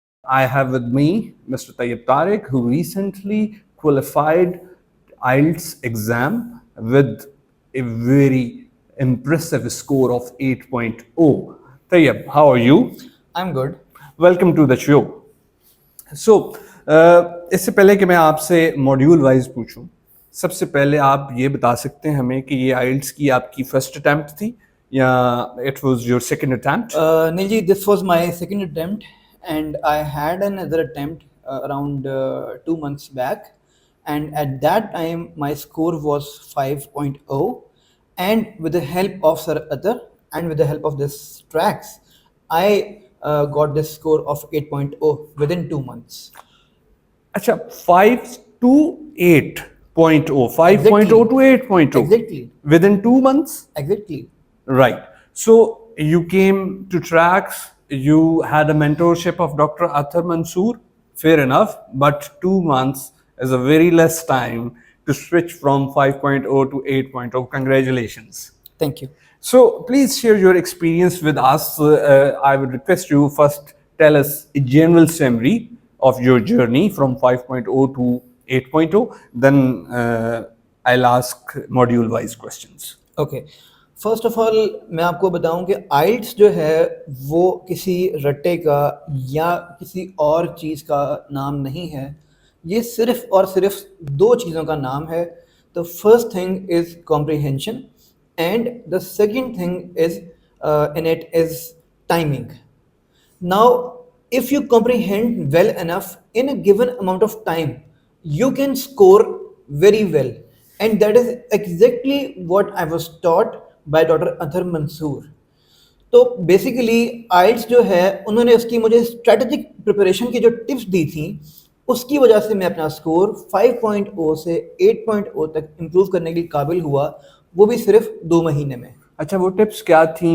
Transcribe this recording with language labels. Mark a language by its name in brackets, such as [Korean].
[English] I have with me Mr. Tayyib Tariq, who recently qualified IELTS exam with a very impressive score of 8.0. Tayyib, how are you? I'm good. Welcome to the show. [Hindi] So, इससे पहले कि मैं आपसे module wise पूछूं, सबसे पहले आप ये बता सकते हैं हमें कि ये आइल्ट्स की आपकी फर्स्ट अटेम्प्ट थी या [English] It was your second attempt? Nilji, this was my second attempt, and I had another attempt around 2 months back, and at that time my score was 5.0, and with the help of Sir Atar and with the help of this tracks, I got this score of 8.0 within 2 months. अच्छा, 5 to 8.0, 5.0 to 8.0 Exactly. within 2 months? Exactly. Right. So you came to Tracks, you had a mentorship of Dr. Athar Mansoor, fair enough, but 2 months is a very less time to switch from 5.0 to 8.0. Congratulations. Thank you. So please share your experience with us. I would request you first tell us a general summary of your journey from 5.0 to 8.0. Then I'll ask module wise questions. [Hindi] Okay, [English] first of all [Hindi] मैं आपको बताऊं कि IELTS जो है वो किसी रट्टे का या किसी और चीज़ का नाम नहीं है. ये सिर्फ और सिर्फ दो चीज़ों का नाम है. [English] The first thing is comprehension and the second thing is in it is timing. Now, if you comprehend well enough in a given amount of time, you can score very well. And that is exactly what I was taught by Dr. Athar Mansoor. [Hindi] तो basically आइल्स जो है उन्होंने उसकी मुझे strategic preparation की जो tips दी थी उसकी वजह से मैं अपना स्कोर 5.0 से 8.0 तक इम्प्रूव करने के काबिल हुआ, वो भी सिर्फ 2 महीने में. अच्छा, वो टिप्स क्या थी?